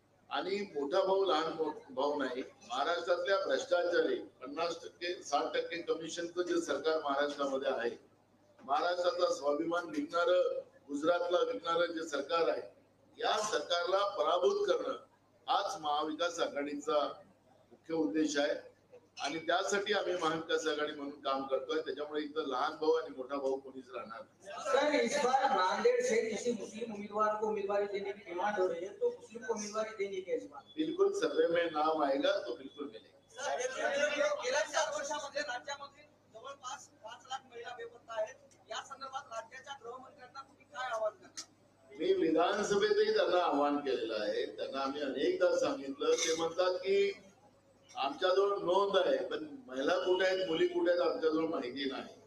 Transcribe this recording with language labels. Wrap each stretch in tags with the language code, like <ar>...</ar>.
<mr>आणि मोठा भाऊ लहान भाऊ नाही, महाराष्ट्रातल्या भ्रष्टाचारी 50% 60% कमिशनचं जे सरकार महाराष्ट्रामध्ये आहे, महाराष्ट्राचा स्वाभिमान विकणारं, गुजरातला विकणारं जे सरकार आहे, या सरकारला पराभूत करणं हाच महाविकास आघाडीचा मुख्य उद्देश आहे आणि त्यासाठी आम्ही महाविकास आघाडी म्हणून काम करतोय. त्याच्यामुळे इथं लहान भाऊ आणि मोठा भाऊ कोणीच राहणार नाही.</mr> <hi>सर, इस बार नांदेड़ से किसी मुस्लिम उम्मीदवार को उम्मीदवारी देने की डिमांड हो रही है, तो मुस्लिम को उम्मीदवारी देनी है इस बार? बिल्कुल सर्वे में नाम आएगा तो बिल्कुल मिलेगा.</hi> <mr>गेल्या 4 वर्षामध्ये राज्यामध्ये जवळपास 5 लाख महिला बेपत्ता आहेत. या संदर्भात राज्याच्या गृहमंत्र्यांना तुम्ही काय आवाहन करणार? मी विधानसभेतही त्यांना आवाहन केलेलं आहे. त्यांना आम्ही अनेकदा सांगितलं. ते म्हणतात की आमच्याजवळ नोंद आहे, पण महिला कुठे आहेत, मुली कुठे आहेत आमच्याजवळ माहिती नाही.</mr>